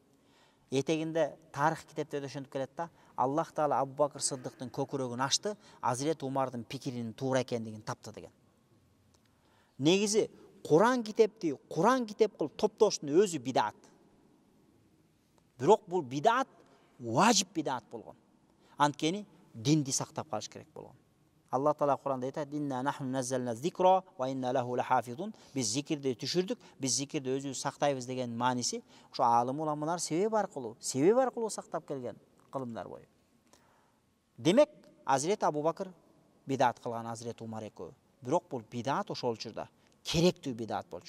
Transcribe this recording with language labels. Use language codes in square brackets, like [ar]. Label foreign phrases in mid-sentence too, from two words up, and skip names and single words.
[ky] Этегинде тарых китептерде ошентип келет да, Аллах Таала Абубакыр Сыддыктын көкүрөгүн ачты, Азирет Умардын пикиринин туура экендигин тапты деген. Негизи Куран китеп кылып топтоштун өзү бидат. Бирок бул бидат важип бидат болгон. Анткени динди сактап калыш керек болгон. Аллах Таала Куранда айтат: [ar] "إنا نحن نزلنا الذكر وإنا له لحافظون." [ky] Биз зикирди түшүрдүк, биз зикирди өзүбүз сактайбыз деген мааниси ошо алым уламалар себеп аркылуу сактап келген кылымдар бою. Демек, Азирет Абубакыр бидат кылган, Азирет Умар экөө. Бирок бул бидат ошол учурда керектүү бидат болчу.